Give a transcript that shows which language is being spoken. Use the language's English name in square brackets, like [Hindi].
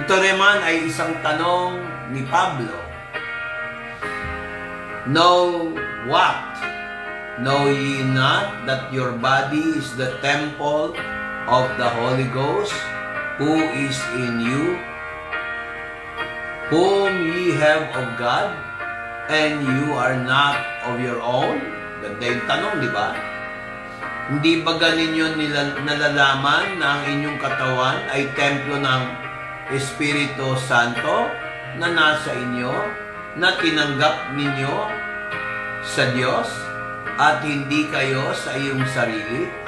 [Filipino] Ito naman ay isang tanong ni Pablo. [English] Know what? Know ye not that your body is the temple of the Holy Ghost, who is in you, whom ye have of God, and you are not of your own? [Filipino] Ganda yung tanong, di ba? Hindi ba ganinyo nalalaman na ang inyong katawan ay templo ng Espiritu Santo na nasa inyo, na tinanggap ninyo sa Diyos, at hindi kayo sa iyong sarili?